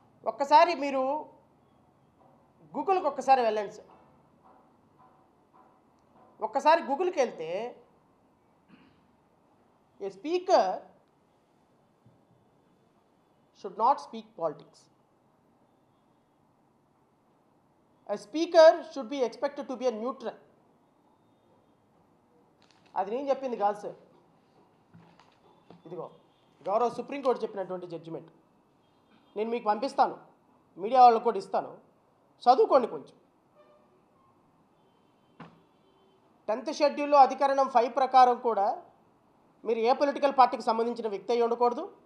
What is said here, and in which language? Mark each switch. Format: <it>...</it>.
<te>ఒక్కసారి మీరు గూగుల్కి ఒక్కసారి వెళ్ళండి సార్. ఒక్కసారి గూగుల్కి వెళ్తే</te> <en>A speaker should not speak politics. A speaker should be expected to be a neutral.</en> <te>అది నేను చెప్పింది కాదు సార్. ఇదిగో గౌరవ సుప్రీంకోర్టు చెప్పినటువంటి జడ్జిమెంట్ నేను మీకు పంపిస్తాను, మీడియా వాళ్ళకు కూడా ఇస్తాను, చదువుకోండి కొంచెం. 10th షెడ్యూల్లో అధికరణం 5 ప్రకారం కూడా మీరు ఏ పొలిటికల్ పార్టీకి సంబంధించిన వ్యక్తి అయి ఉండకూడదు.</te>